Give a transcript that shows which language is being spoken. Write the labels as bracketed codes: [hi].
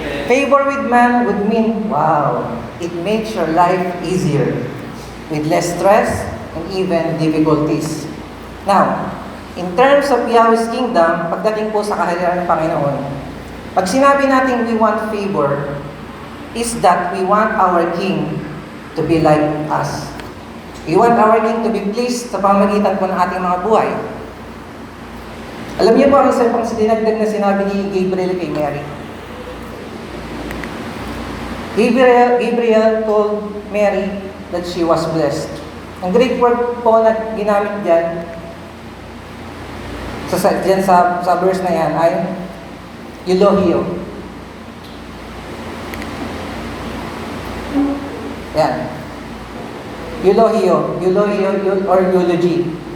[en] Favor with man would mean, wow, it makes your life easier with less stress and even difficulties. Now, in terms of Yahweh's kingdom, [tl] pagdating po sa kaharian ng Panginoon, pag sinabi natin [en] we want favor, is that we want our King to be like us. We want our King to be pleased [tl] sa pamamagitan po ng ating mga buhay. Alam niyo po ang isa pang dinagdag na sinabi ni Gabriel kay Mary. [en] Gabriel told Mary that she was blessed. [tl] Ang Greek word po na ginamit dyan, sa verse na yan, ay eulohio. Yan. Eulohio or eulogy.